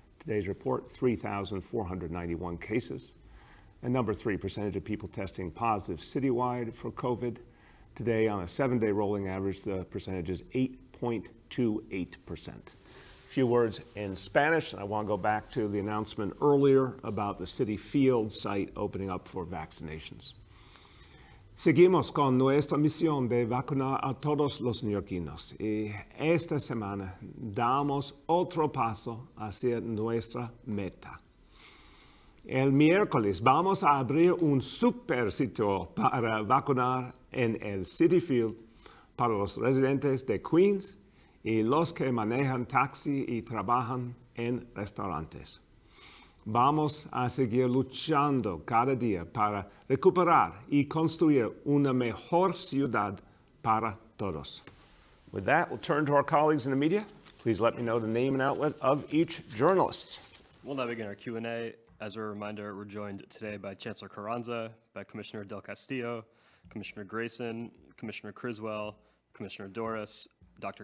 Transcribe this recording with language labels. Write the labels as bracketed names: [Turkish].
[English] Today's report, 3,491 cases. And number three, percentage of people testing positive citywide for COVID. Today, on a 7-day rolling average, the percentage is 8.28%. A few words in Spanish. I want to go back to the announcement earlier about the City Field site opening up for vaccinations. [Spanish] Seguimos con nuestra misión de vacunar a todos los neoyorquinos y esta semana damos otro paso hacia nuestra meta. El miércoles vamos a abrir un super sitio para vacunar en el City Field para los residentes de Queens y los que manejan taxi y trabajan en restaurantes. Vamos a seguir luchando cada día para recuperar y construir una mejor ciudad para todos. [English] With that, we'll turn to our colleagues in the media. Please let me know the name and outlet of each journalist. We'll now begin our Q&A. As a reminder, we're joined today by Chancellor Carranza, by Commissioner Del Castillo, Commissioner Grayson, Commissioner Criswell, Commissioner Doris, Dr.